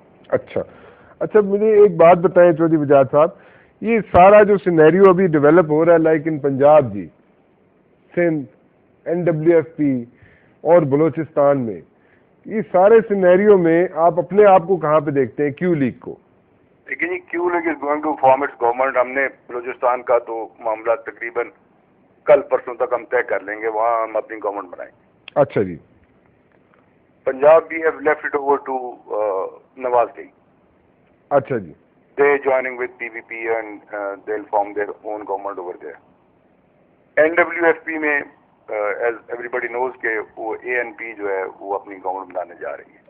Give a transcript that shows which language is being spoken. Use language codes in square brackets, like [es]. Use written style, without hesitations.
[ur] اچھا مجھے ایک بات بتائیں چودھری وجاہت صاحب، یہ سارا جو سینیریو ابھی ڈیولپ ہو رہا ہے لائک ان پنجاب جی، سندھ، NWFP اور بلوچستان میں، یہ سارے سینیریو میں آپ اپنے آپ کو کہاں پہ دیکھتے ہیں کیو لیگ کو؟ [en] لیکن یہ Q league is going to form its government. [ur] ہم نے بلوچستان کا تو معاملہ تقریباً کل پرسوں تک ہم طے کر لیں گے، وہاں ہم اپنی گورنمنٹ بنائیں گے. اچھا جی. [en] Punjab we have left it over to Nawaz league. [ur] اچھا جی. [en] They joining with PPP and they'll form their own government over there. [ur] NWFP میں [en] as everybody knows [ur] کہ وہ ANP جو ہے وہ اپنی گورنمنٹ بنانے جا رہی ہے.